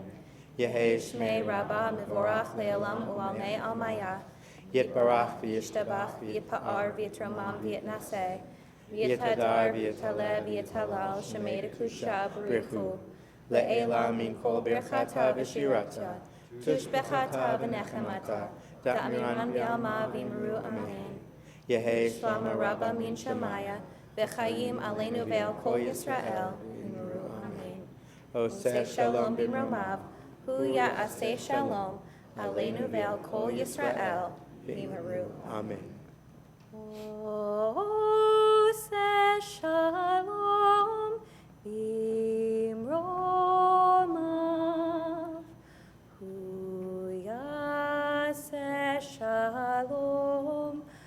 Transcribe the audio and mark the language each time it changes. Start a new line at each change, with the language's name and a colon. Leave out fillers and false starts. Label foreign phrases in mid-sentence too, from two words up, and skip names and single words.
Aramaic: יהא שמיה רבא מברך לעלם ולעלמי עלמיא יתברך וישתבח ויתפאר ויתרומם ויתנשא ויתהדר ויתעלה ויתהלל שמיה דקודשא בריך הוא לעלא מן כל ברכתא ושירתא תשבחתא ונחמתא דאמירן בעלמא ואמרו אמן. יהא שלמא רבא מן שמיא,
Hebrew: וחיים עלינו ועל כל ישראל,
Aramaic: ואמרו אמן.
Hebrew: עשה שלום במרומיו הוא יעשה שלום עלינו ועל כל ישראל ואמרו אמן. עשה שלום במרומיו הוא יעשה שלום,